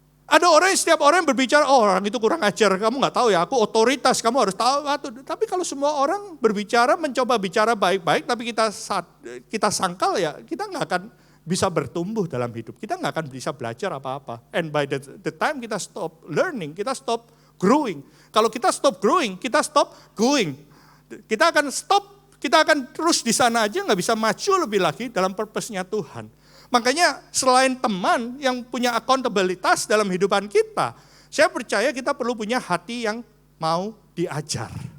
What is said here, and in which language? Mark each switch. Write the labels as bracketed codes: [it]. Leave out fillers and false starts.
[id] Ada orang, setiap orang yang berbicara, oh orang itu kurang ajar, kamu gak tahu ya, aku otoritas, kamu harus tahu. Tapi kalau semua orang berbicara, mencoba bicara baik-baik, tapi kita sangkal ya, kita gak akan bisa bertumbuh dalam hidup. Kita gak akan bisa belajar apa-apa. [en] And by the time kita stop learning, kita stop growing. [id] Kalau kita [en] stop growing, kita stop going. [id] Kita akan terus di sana aja, nggak bisa maju lebih lagi dalam purpose-nya Tuhan. Makanya selain teman yang punya akuntabilitas dalam hidupan kita, saya percaya kita perlu punya hati yang mau diajar.